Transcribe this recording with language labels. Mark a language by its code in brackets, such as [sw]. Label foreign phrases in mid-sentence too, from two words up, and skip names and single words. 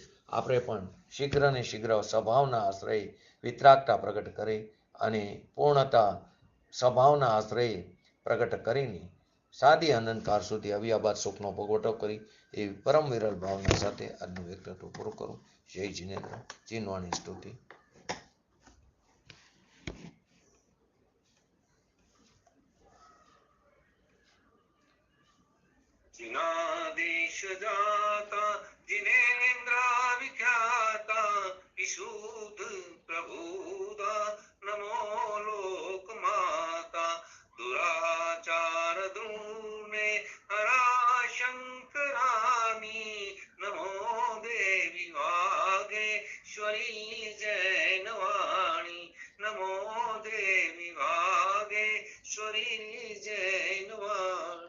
[gu] આપણે પણ શીઘ્ર ને શીઘ્ર સ્વભાવના આશ્રય વિતરાગતા પ્રગટ કરી અને પૂર્ણતા સ્વભાવના આશ્રય પ્રગટ કરીને સાદી અનંતકાળ સુધી અવ્યાબાદ સુખનો ભોગવટો કરી એવી પરમ વિરલ ભાવના સાથે આજનું વ્યક્તિત્વ પૂરું કરું. જય જીનેન્દ્ર. જીનવાણી સ્તુતિ. [hi] जिनादेश जाता जिनेन्द्र विख्याता विशुद्ध प्रभुदा नमो लोक माता दुराचार दूने हरा शंकरानी नमो देवी वागेश्वरी जैनवाणी नमो देवी वागेश्वरी जैनवाणी.